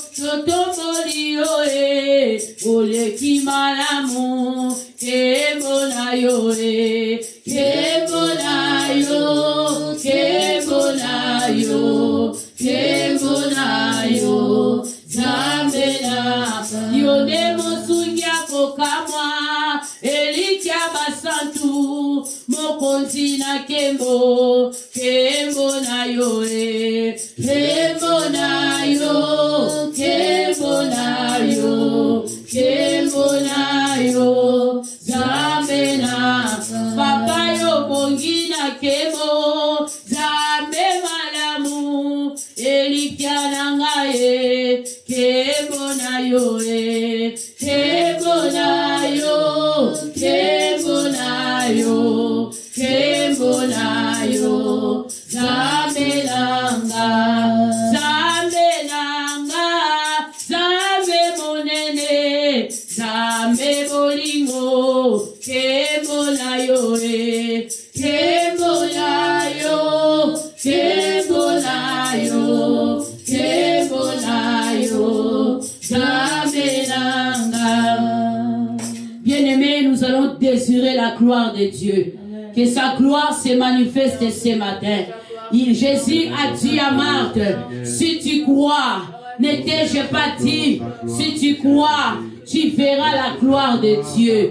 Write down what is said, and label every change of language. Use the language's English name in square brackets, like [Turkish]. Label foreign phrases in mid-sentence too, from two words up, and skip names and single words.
[Lingala] tomboli yo oleki malamu kebona yo kebona yo kebona yo kebona yo zambela yo demo sungia kokamwa elikia basantu mokonzi na kembo kebona yo kebona yo kebona yo kebona yo zambela papa yo bongina kembo zambe malamu elikia nangaye kebona yo kebona yo kebona yo kebona yo zambe nanga zambe monene zambe bolingo kebona yo kebona yo kebona yo kebona yo zambe nanga. [French] Bien-aimés, nous allons désirer la gloire de Dieu. Amen. Que sa gloire se manifeste ce matin. Jésus a dit à Marthe, si tu crois, ne t'ai-je pas dit, si tu crois, tu verras la gloire de Dieu.